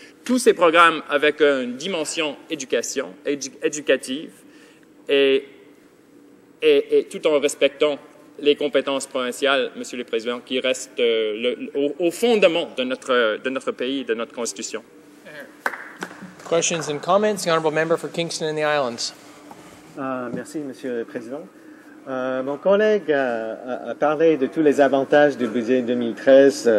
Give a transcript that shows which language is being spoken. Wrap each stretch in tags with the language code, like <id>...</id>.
<fr>Tous ces programmes avec une dimension éducative et tout en respectant les compétences provinciales, Monsieur le Président, qui restent au fondement de notre pays, de notre Constitution.</fr> <en>Questions and comments. The honourable member for Kingston and the Islands.</en> <fr>Merci, Monsieur le Président. Mon collègue a parlé de tous les avantages du budget 2013.</fr>